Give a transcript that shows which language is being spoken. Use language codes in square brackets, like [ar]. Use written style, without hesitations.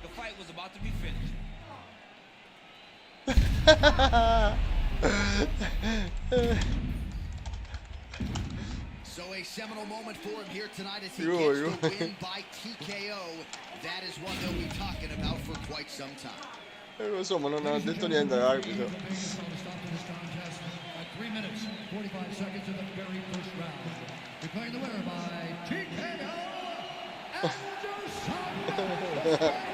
[en] The fight was about to be finished. So a seminal moment for him here tonight as he Yo, gets yo. the win by TKO. That is one they'll be talking about for quite some time. [it] Lo so, ma non ha detto niente all'arbitro. [en] Stop to this contest at 3 minutes, 45 seconds of the very first round. Declaring the winner by TKO, Anderson.